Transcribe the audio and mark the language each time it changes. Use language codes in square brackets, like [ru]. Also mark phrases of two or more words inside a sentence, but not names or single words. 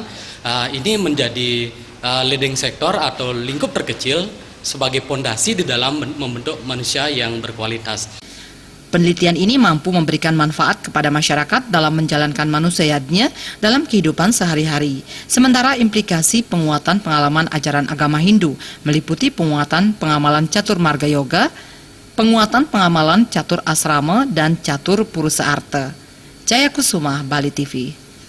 [id] Ini menjadi [en] leading sektor [id] atau lingkup terkecil sebagai pondasi di dalam membentuk manusia yang berkualitas. Penelitian ini mampu memberikan manfaat kepada masyarakat dalam menjalankan manusia yadnya dalam kehidupan sehari-hari. Sementara implikasi penguatan pengalaman ajaran agama Hindu meliputi penguatan pengamalan catur marga yoga, penguatan pengamalan catur asrama, dan catur purusa arta. Jaya Kusuma, Bali TV.